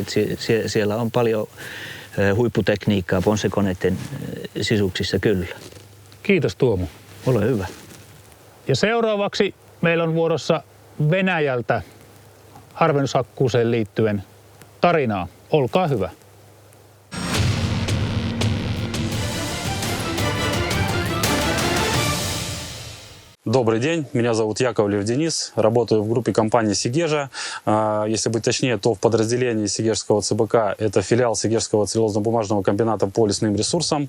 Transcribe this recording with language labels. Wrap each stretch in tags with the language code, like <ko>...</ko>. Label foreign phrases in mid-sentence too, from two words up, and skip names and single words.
<fi>Siellä on paljon huipputekniikkaa Ponsse-koneiden sisuksissa kyllä. Kiitos Tuomo. Ole hyvä. Ja seuraavaksi meillä on vuorossa Venäjältä harvennushakkuuseen liittyen tarinaa. Olkaa hyvä.</fi> <ru>Добрый день, меня зовут Яковлев Денис, работаю в группе компании «Сигежа». Если быть точнее, то в подразделении Сигежского ЦБК это филиал Сигежского целлюлозно-бумажного комбината по лесным ресурсам.</ru>